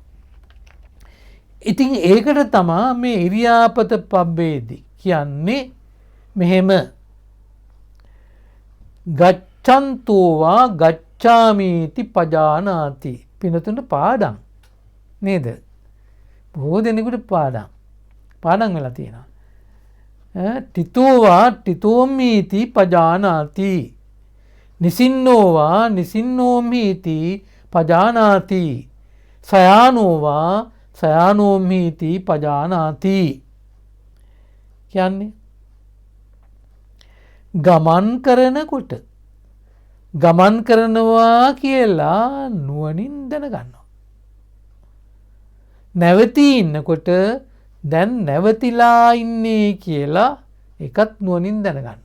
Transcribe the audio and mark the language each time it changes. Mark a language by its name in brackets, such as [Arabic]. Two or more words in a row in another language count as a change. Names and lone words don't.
[Sinhala] ඉතින් ඒකට තමයි මේ ඉරියාපත පබ්බේදී කියන්නේ මෙහෙම [Pali] ගච්ඡන්තෝවා ගච්ඡාමීති පජානාති. [Sinhala] පිනතුන්ට පාඩම් නේද? බොහෝ දෙනෙකුට පාඩම් වෙලා තියෙනවා. [Pali] තිතෝවා තිතෝමීති පජානාති. නිසින්නෝවා නිසින්නෝමීති පජානාති. සයානෝවා සයානෝමීති පජානාති. [Sinhala] කියන්නේ ගමන් කරනකොට ගමන් කරනවා කියලා නුවණින් දැනගන්නවා. නැවතී ඉන්නකොට දැන් නැවතිලා ඉන්නේ කියලා එකත් නුවණින් දැනගන්නවා.